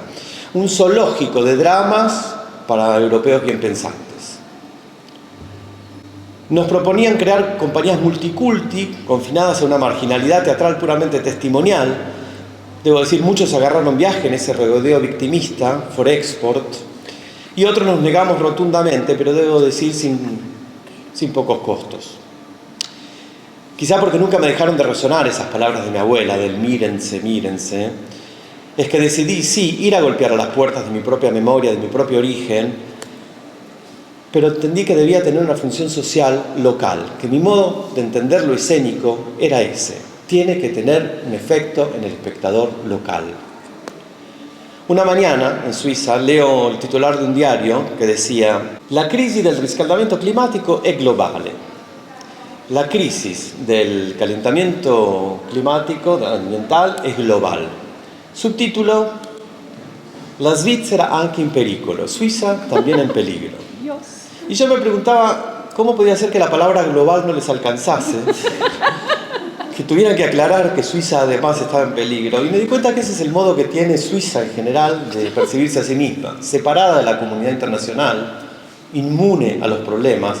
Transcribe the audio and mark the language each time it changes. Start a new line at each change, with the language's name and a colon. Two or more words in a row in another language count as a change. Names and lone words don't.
Spanish: Un zoológico de dramas para europeos bien pensantes. Nos proponían crear compañías multiculti, confinadas a una marginalidad teatral puramente testimonial. Debo decir, muchos agarraron viaje en ese regodeo victimista,
English: for export,
Spanish: y otros nos negamos rotundamente, pero debo decir sin pocos costos. Quizá porque nunca me dejaron de resonar esas palabras de mi abuela, del mírense, mírense, es que decidí, sí, ir a golpear a las puertas de mi propia memoria, de mi propio origen, pero entendí que debía tener una función social local, que mi modo de entender lo escénico era ese. Tiene que tener un efecto en el espectador local. Una mañana, en Suiza, leo el titular de un diario que decía:
Italian: la crisi del riscaldamento climatico è globale.
Spanish: La crisis del calentamiento climático, ambiental, es global.
Italian: Subtítulo: la Svizzera anche in pericolo.
Spanish: Suiza también en peligro. Y yo me preguntaba cómo podía ser que la palabra global no les alcanzase, que tuvieran que aclarar que Suiza además estaba en peligro. Y me di cuenta que ese es el modo que tiene Suiza en general de percibirse a sí misma, separada de la comunidad internacional, inmune a los problemas.